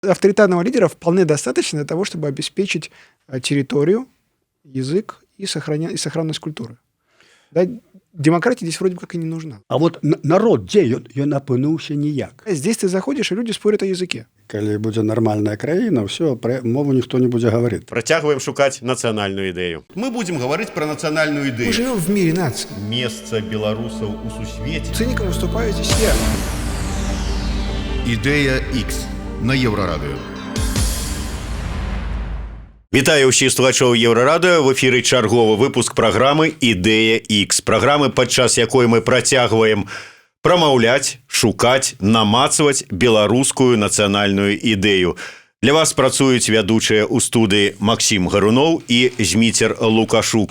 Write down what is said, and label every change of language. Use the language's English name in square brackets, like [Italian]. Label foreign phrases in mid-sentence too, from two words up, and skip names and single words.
[Russian] Авторитарного лидера вполне достаточно для того, чтобы обеспечить территорию, язык и сохранность культуры. Да, демократия здесь вроде как и не нужна. А вот народ, [Belarusian] дзе ён апынуўся ніяк. [Russian] Здесь ты заходишь, и люди спорят о языке. [Belarusian] Калі будзе нармальная краіна, ўсё, мову ніхто не будзе гаварыць. Працягваем шукаць нацыянальную ідэю. [Russian] Мы будем говорить про национальную Мы идею. живем в мире наций. Место белорусов [Belarusian] у сусвете. [Russian] Циником выступаю здесь я. [Belarusian] Ідея X на Єврорадіо. Вітаю ўсіх слухачоў Еўрарадыё. В эфіры чарговы выпуск праграмы «Ідэя X». Праграмы, падчас якой мы працягваем прамаўляць, шукаць, намацваць беларускую нацыянальную ідэю. Для вас працуюць вядучыя ў студыі Максім Гаруноў і Зміцер Лукашук.